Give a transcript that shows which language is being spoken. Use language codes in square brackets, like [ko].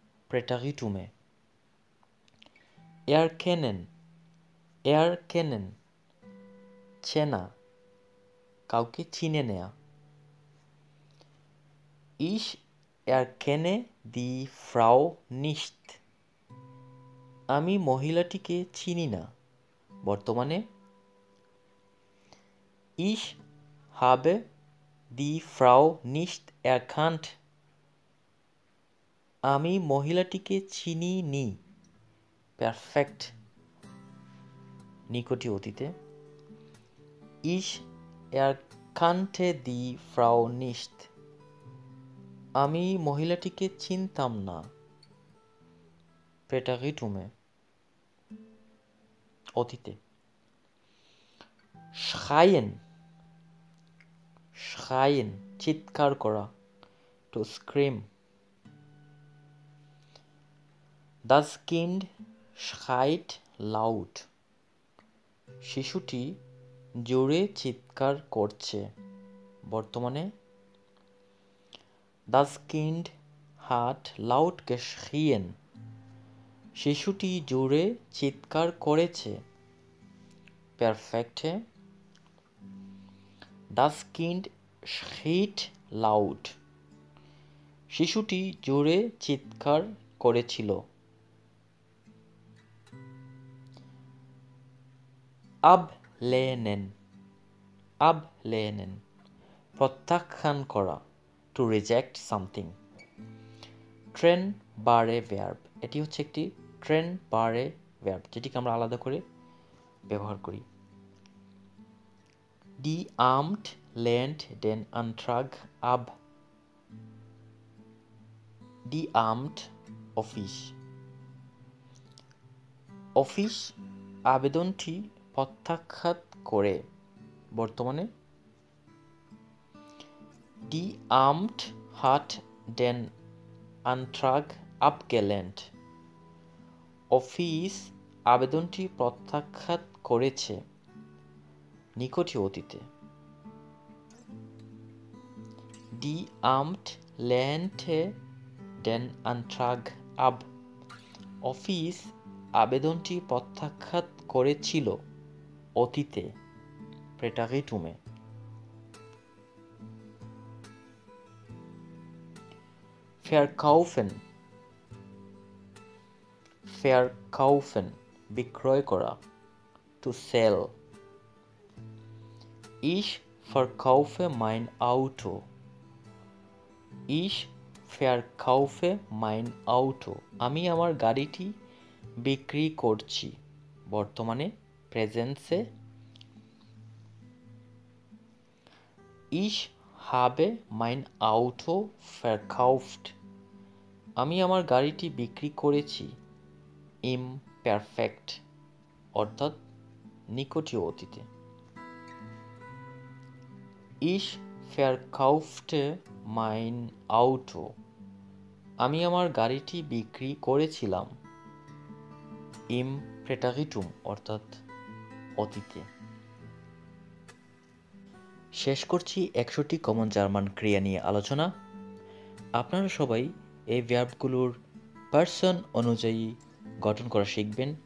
[bn] প্রেটারিটুমে [de] erkennen, erkennen [bn] চেনা, কাউকে চিনে নেয়া। [de] Ich erkenne die Frau nicht. [bn] আমি মহিলাটিকে চিনি না। বর্তমানে [de] Ich habe die Frau nicht erkannt. [bn] আমি মহিলাটিকে চিনিনি। Perfekt নিকটি অতীতে। [de] Ich erkannte die Frau nicht. [bn] আমি মহিলাটিকে চিনতাম না। Präteritume অতীতে। [de] schreien schreien [bn] চিৎকার করা, [en] to scream. [de] Das Kind schreit laut. [bn] শিশুটি জোরে চিৎকার করছে, বর্তমানে। [de] Das Kind hat laut geschrien. [bn] শিশুটি জোরে চিৎকার করেছে, Perfekte. [de] Das Kind schreit laut. [bn] শিশুটি জোরে চিৎকার করেছিল। [de] ablehnen ablehnen [bn] প্রত্যাখ্যান করা, [en] to reject something. [bn] trennbare verb এটি হচ্ছে একটি trennbare verb যেটিকে আমরা আলাদা করে ব্যবহার করি। [de] Die Amt lehnt den Antrag ab. Die Amt [bn] office office আবেদনটি প্রত্যাখ্যান করে, বর্তমানে। [de] Die Amt hat den Antrag abgelehnt. [bn] Office আবেদনটি প্রত্যাখ্যান করেছে, নিকটি অতীতে। [de] Die Amt lehnte den Antrag ab. [bn] Office আবেদনটি প্রত্যাখ্যান করেছিল, অতীতে, Präteritume. [de] verkaufen verkaufen [bn] বিক্রয় করা, [en] to sell. [de] Ich verkaufe mein Auto. Ich verkaufe mein Auto. [bn] আমি আমার গাড়িটি বিক্রি করছি, বর্তমানে, Präsenz. [de] Ich habe mein Auto verkauft. [bn] আমি আমার গাড়িটি বিক্রি করেছি, [de] im Perfekt [bn] অর্থাৎ নিকটি অতীতে। [de] Ich verkaufte mein Auto. [bn] আমি আমার গাড়িটি বিক্রি করেছিলাম, [de] im Präteritum [bn] অর্থাৎ অতীতে। শেষ করছি 100টি কমন জার্মান ক্রিয়া নিয়ে আলোচনা। আপনারা সবাই এই ভার্বগুলোর পার্সন অনুযায়ী গঠন করা শিখবেন।